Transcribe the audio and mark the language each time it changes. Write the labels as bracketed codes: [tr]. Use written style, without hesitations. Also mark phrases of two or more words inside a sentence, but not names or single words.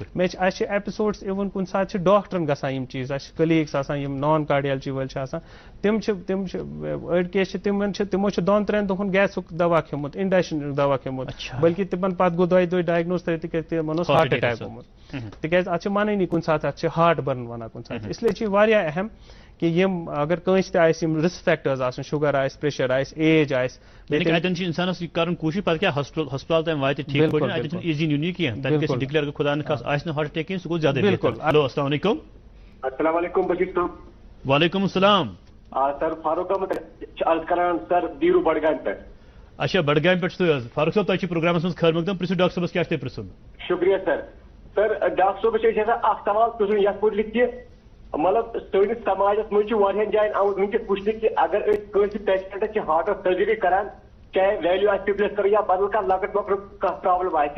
[ks] مےٚ چھِ اَسہِ چھِ ایپِسوڈٕس اِوٕن کُنہِ ساتہٕ چھِ ڈاکٹرن گژھان یِم چیٖز اَسہِ چھِ کلیٖگٕس آسان یِم نان کارڈیالجی وٲلۍ چھِ آسان تِم چھِ أڑۍ کیس چھِ تِمن چھِ تِمو چھِ 2-3 دۄہن گیسُک دوا کھیوٚمُت اِنڈیشنُک دوا کھیوٚمُت بٔلکہِ تِمن پتہٕ گوٚو 2 دۄہ ڈایگنوز تِکیازِ تِمن اوس [en] heart attack [ks] گوٚمُت تِکیازِ اَتھ چھِ وَنٲنی کُنہِ ساتہٕ اَتھ چھِ [en] heart burn [ks] وَنان کُنہِ ساتہٕ اِسلیے چھِ یہِ واریاہ اہم کہ یم اگر کٲنٛسہِ تہِ آسہِ یِم [en] risk factors [ks] آسن شُگر آسہِ پریشر آسہِ ایج آسہِ اتٮ۪ن چھِ اِنسانس یہِ کرُن کوٗشِش پتہٕ کیٛاہ ہسپتال تام واتہِ ٹھیٖک پٲٹھۍ اتٮ۪ن چھُنہٕ ایٖزی نیُن یہِ کینٛہہ تتہِ گژھِ ڈِکلیئر اگر خۄدا نخواستہ آسہِ نہٕ [en] heart attack [ks] کینٛہہ سُہ گوٚو زیادٕ بالکل. [ar] ہیلو السلام علیکم. السلام علیکم بشیر صاحب. وعلیکم السلام. [ks] سر فاروق احمد عرض کران سر دیرو بڈگامہِ پٮ۪ٹھ. اچھا بڈگامہِ پٮ۪ٹھ چھُ تُہۍ حظ فاروق صٲب تۄہہِ چھُ پروگرامس منٛز خٲر مقدم پرٛژھِو ڈاکٹر صٲبس کیٛاہ چھُ تۄہہِ پرٛژھُن. شُکریہ سر. سر ڈاکٹر صٲبس چھِ یژھان اکھ سوال پرٛژھُن یتھ مُتعلق کہِ مطلب سٲنِس سماجس منٛز چھُ واریاہن جاین آمُت وٕنکیٚس وٕچھنہٕ کہِ اگر أسۍ کٲنٛسہِ پیشنٹس چھِ ہارٹس سٔرجری کران چاہے ویلیو آسہِ رِپلیس کرُن یا بدل کانٛہہ لۄکٕٹ مۄکٕٹ کانٛہہ پرابلم آسہِ